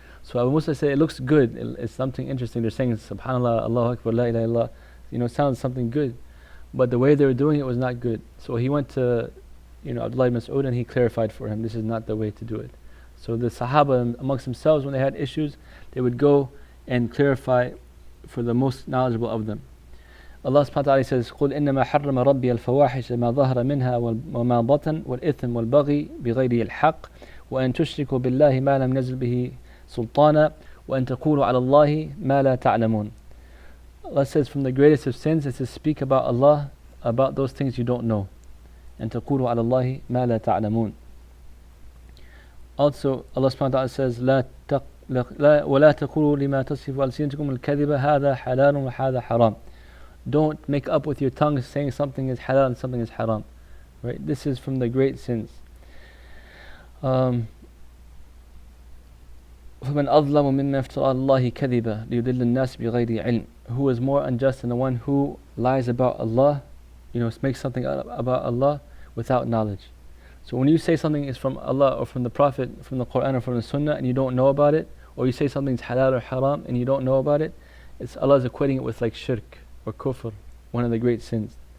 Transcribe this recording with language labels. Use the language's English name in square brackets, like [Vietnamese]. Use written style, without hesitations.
[English] So Abu Musa said, it looks good, it's something interesting. They're saying subhanallah, Allahu Akbar, la ilaha illallah. It sounds something good. But the way they were doing it was not good. So he went to Abdullah ibn Mas'ud and he clarified for him, this is not the way to do it. So the Sahaba amongst themselves, when they had issues, they would go and clarify for the most knowledgeable of them. Allah subhanahu wa ta'ala says, [Arabic] قُلْ إِنَّمَا حَرَّمَ رَبِّيَ الْفَوَاحِشَ مَا ظَهَرَ مِنْهَا وَمَا بَطَنَ وَالْإِثْمَ وَالْبَغْيِ بِغَيْرِ الْحَقِّ وَأَن تُشْرِكُوا بِاللَّهِ مَا لَمْ نَزِلْ بِهِ سُلْطَانًا وَأَن تَقُولُوا عَلَى اللَّهِ مَا لَا تَعْلَمُونَ. [English] Allah says, from the greatest of sins is to speak about Allah, about those things you don't know. And [Arabic] تَقُولُوا عَلَى اللَّهِ مَا لَا تَعْلَمُونَ. [English] Also, Allah subhanahu wa ta'ala says, [Arabic] لا ولا تقولوا لما تصف ألسنتكم الكذب هذا حلال وهذا حرام. [English] Don't make up with your tongue saying something is halal and something is haram. Right? This is from the great sins. [Arabic] فمن أظلم ممن افترى الله كذبا ليضل الناس بغير علم. [English] Who is more unjust than the one who lies about Allah, makes something about Allah without knowledge. So when you say something is from Allah or from the Prophet, from the Quran or from the Sunnah, and you don't know about it, or you say something's halal or haram and you don't know about it, Allah is equating it with like shirk or kufr, one of the great sins.